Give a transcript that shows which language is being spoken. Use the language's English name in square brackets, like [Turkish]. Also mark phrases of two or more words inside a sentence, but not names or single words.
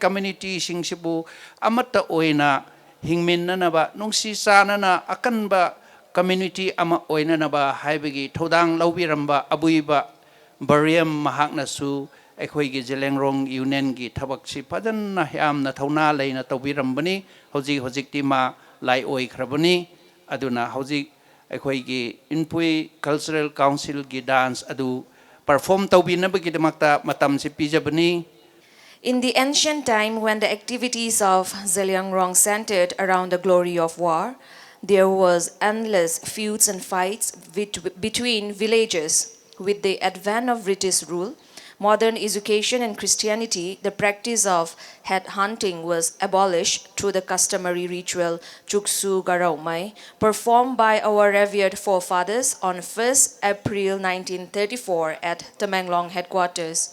[Manipuri] community singsibu amata oina hingmin na ba nungsi sana na akan ba community ama oina na ba haibagi thodang lawbiramba abuiba bariam mahakna su akhoi gi Zeliangrong Union gi thabak si padan na yam na thona leina tawbirambani hojik ti ma lai oi khrabani aduna hojik akhoi gi Inpui Cultural Council gi dance adu perform tawbinabagidamakta matam si pijabani. [English] In the ancient time, when the activities of Zeliangrong centered around the glory of war, there was endless feuds and fights between villages. With the advent of British rule, modern education and Christianity, the practice of head hunting was abolished through the customary ritual Chuksu Garaumai, performed by our revered forefathers on 1st April 1934 at Tamenglong headquarters.